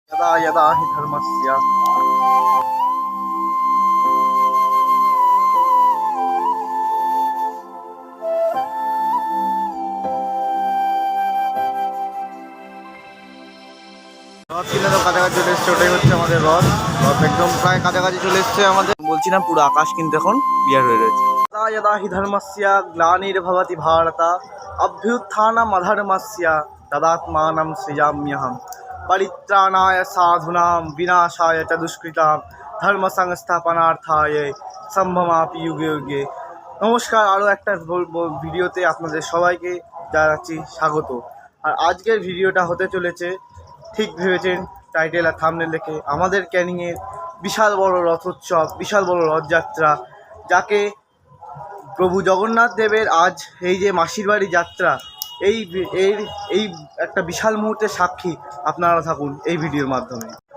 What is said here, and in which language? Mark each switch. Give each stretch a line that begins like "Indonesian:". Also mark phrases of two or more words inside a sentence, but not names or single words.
Sanskrit: यदा यदा हि धर्मस्य
Bangla: রথ কিনে তো কাছাকাছি চলে এসছে, ওটাই হচ্ছে আমাদের রথ। রথ একদম প্রায় কাছাকাছি চলে এসছে আমাদের। বলছি না, পুরো আকাশ কিন্তু এখন ক্লিয়ার হয়ে রয়েছে।
Sanskrit: यदा यदा हि धर्मस्य ग्लानिर्भवति भारत अभ्युत्थानमधर्मस्य तदात्मानं सृजाम्यहं परित्राणाय साधूनां विनाशाय च दुष्कृतां धर्म संस्थापनार्थाय সম্ভমাপি যুগে যুগে।
Bangla: নমস্কার, আরও একটা ভিডিওতে আপনাদের সবাইকে জানাচ্ছি স্বাগত। আর আজকের ভিডিওটা হতে চলেছে, ঠিক ভেবেছেন টাইটেল আর থাম্বনেল দেখে, আমাদের ক্যানিংয়ের বিশাল বড় রথোৎসব, বিশাল বড় রথযাত্রা, যাকে প্রভু জগন্নাথ দেবের আজ এই যে মাসির বাড়ি যাত্রা, এই একটা বিশাল মুহূর্তের সাক্ষী আপনারা থাকুন এই ভিডিওর মাধ্যমে।